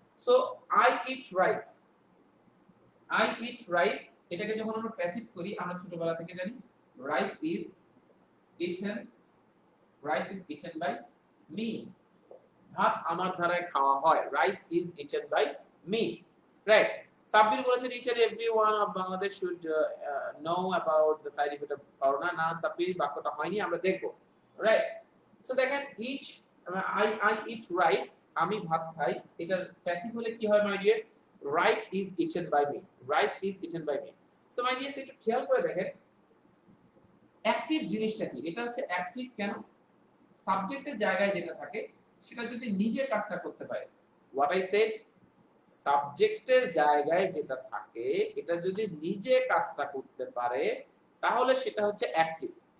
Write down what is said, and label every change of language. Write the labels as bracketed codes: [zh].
[en] so I eat rice, I eat rice, [bn] এটাকে যখন আমরা প্যাসিভ করি, আমরা ছোটবেলা থেকে জানি [en] rice is eaten, rice is eaten by me, [bn] ভাত আমার ধারায় খাওয়া হয়, [en] Rice is eaten by me, right. Sabbir বলেছেন each and every one of Bangladesh should know about the side effect of corona. [bn] না সাব্বির, বাক্যটা হয়নি, আমরা দেখব, রাইট। সো দেখেন ইচ, [en] I eat rice, [bn] আমি ভাত খাই, এটার প্যাসিভ হলে কি হয় মাই dears? [en] rice is eaten by me, rice is eaten by me। [bn] so my dear, একটু খেয়াল করে দেখেন অ্যাক্টিভ জিনিসটা কি। এটা হচ্ছে অ্যাক্টিভ কেন? সাবজেক্টের জায়গায় যেটা থাকে সেটা যদি নিজে কাজটা করতে পারে, [en] what I said, [bn] সাবজেক্টের জায়গায় যেটা থাকে এটা যদি নিজে কাজটা করতে পারে তাহলে সেটা হচ্ছে অ্যাক্টিভ।